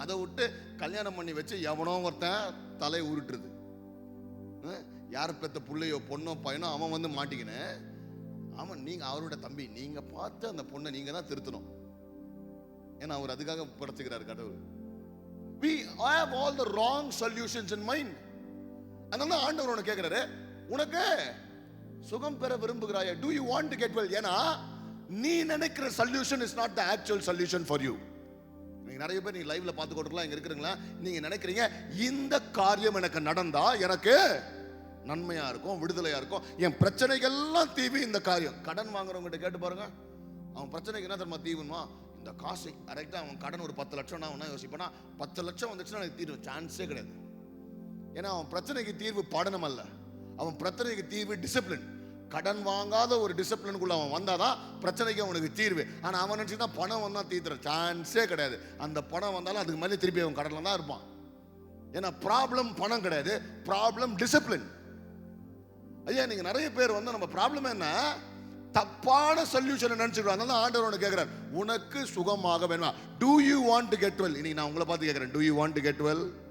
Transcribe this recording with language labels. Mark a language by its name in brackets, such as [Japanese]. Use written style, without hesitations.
[Tamil] அதை விட்டு கல்யாணம் பண்ணி வச்சு எவனோ ஒருத்தன் தலை உருட்டுறது. யார் பெத்த பிள்ளையோ பொண்ணோ பையனோ அவன் வந்து மாட்டிக்கின்னு, அவன் நீங்க அவரோட தம்பி, நீங்க பார்த்து அந்த பொண்ணை நீங்க தான் திருத்தணும். ஏன்னா அவர் அதுக்காக படைச்சுக்கிறாரு கடவுள். [English] We have all the wrong solutions in mind. [Tamil] அதனால ஆண்டவர் உனக்கு கேட்கிறாரு, உனக்கு சுகம் பெற விரும்புகிறாயா? [English] Do you want to get well? [Tamil] ஏன்னா நீ நினைக்கிற [English] solution is not the actual solution for you. [Tamil] நீங்க நிறைய பேர் நீங்க லைவ்ல பார்த்து கொண்டிருக்கலாம், இங்க இருக்கிறீங்களா, நீங்க நினைக்கிறீங்க இந்த காரியம் எனக்கு நடந்தா எனக்கு நன்மையா இருக்கும், விடுதலையா இருக்கும், என் பிரச்சனைகள்லாம் தீவி இந்த காரியம். கடன் வாங்குறவங்க கேட்டு பாருங்க, அவன் பிரச்சனைக்கு என்ன தெரியுமா தீவுமா? இந்த காசு கரெக்டா அவன் கடன் ஒரு 10 லட்சம் நான் யோசிப்பேன்னா 10 லட்சம் வந்துச்சுன்னா எனக்கு தீர்வு சான்ஸே கிடையாது. ஏன்னா அவன் பிரச்சனைக்கு தீர்வு படனம் அல்ல, அவன் பிரச்சனைக்கு தீர்வு டிசிப்ளின். கடன் வாங்காத ஒரு டிசிப்ளினுக்குள்ள அவன் வந்தாதான் பிரச்சனைக்கு அவனுக்கு தீர்வு. ஆனா அவன் நினைச்சுதான் பணம் வந்தா தீர்த்துற சான்ஸே கிடையாது. அந்த பணம் வந்தாலும் அதுக்கு மேலே திருப்பி அவன் கடன்ல தான் இருப்பான். ஏன்னா ப்ராப்ளம் பணம் கிடையாது, ப்ராப்ளம் டிசிப்ளின். ஐயா, நீங்க நிறைய பேர் வந்து நம்ம ப்ராப்ளம் என்ன தப்பான சொல்யூஷன் நினைச்சிருக்காங்க. அதனால ஆண்டவர் கேட்கிறார், உனக்கு சுகமாக வேணுமா? [English] Do you want to get well? [Tamil] இன்னைக்கு நான் உங்களை பார்த்து கேட்கிறேன், [English] do you want to get well?